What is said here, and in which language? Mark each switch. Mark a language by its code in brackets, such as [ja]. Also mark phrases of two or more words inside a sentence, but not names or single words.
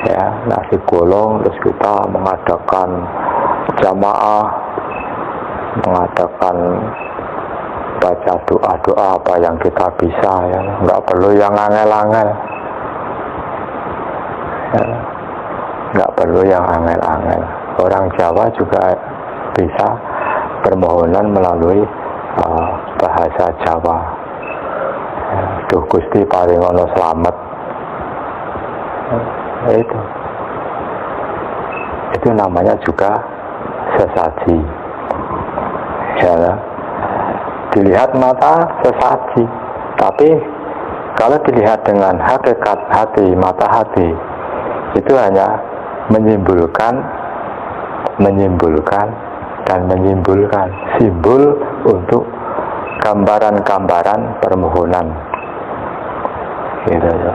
[id] ya, nasi golong, terus kita mengadakan jamaah, mengadakan baca doa-doa apa yang kita bisa, ya, nggak perlu yang angel-angel, ya, nggak perlu yang angel-angel. Orang Jawa juga bisa permohonan melalui bahasa Jawa. [jv] Duh Gusti paringono slamet. [id] Itu namanya juga sesaji, ya. Dilihat mata sesaji, tapi kalau dilihat dengan hakikat hati, mata hati, itu hanya menyimpulkan dan menyimpulkan simbol untuk gambaran-gambaran permohonan, gitu ya.